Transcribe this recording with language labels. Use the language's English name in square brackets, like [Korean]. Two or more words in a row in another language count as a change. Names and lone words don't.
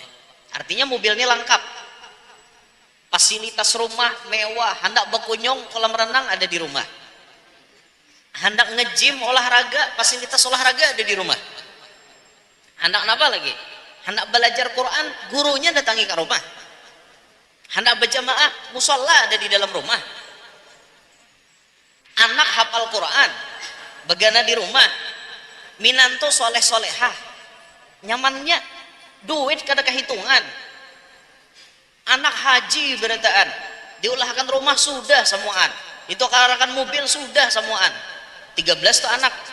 [Indonesian] Artinya mobilnya lengkap, fasilitas rumah mewah, hendak berkunjung kolam renang ada di rumah, hendak nge-gym olahraga, fasilitas olahraga ada di rumah, hendak apa lagi, hendak belajar Quran gurunya datangi ke rumah, hendak berjamaah musola ada di dalam rumah, [Banjar] anak hafal Quran begana di rumah, minanto soleh solehah, nyamannya, duit kada kehitungan, anak haji berataan, diulahkan rumah sudah semuaan, itu karakan mobil sudah semuaan, 13 tuh anak,